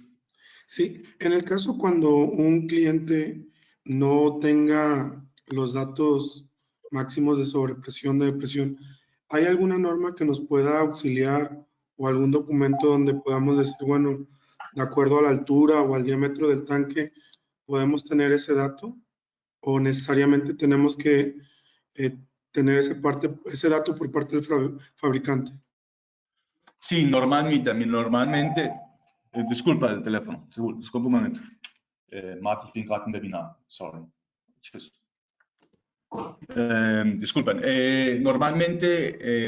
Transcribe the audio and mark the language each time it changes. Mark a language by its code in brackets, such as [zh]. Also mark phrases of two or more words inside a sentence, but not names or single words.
[es] Sí, en el caso cuando un cliente no tenga los datos máximos de sobrepresión, de presión, ¿hay alguna norma que nos pueda auxiliar o algún documento donde podamos decir, bueno, de acuerdo a la altura o al diámetro del tanque, podemos tener ese dato? ¿O necesariamente tenemos que tener ese dato por parte del fabricante? Sí, normalmente, disculpa el teléfono, disculpa un momento. [de] Martin, ich bin gerade im Webinar, sorry. Tschüss. [es] Disculpen, normalmente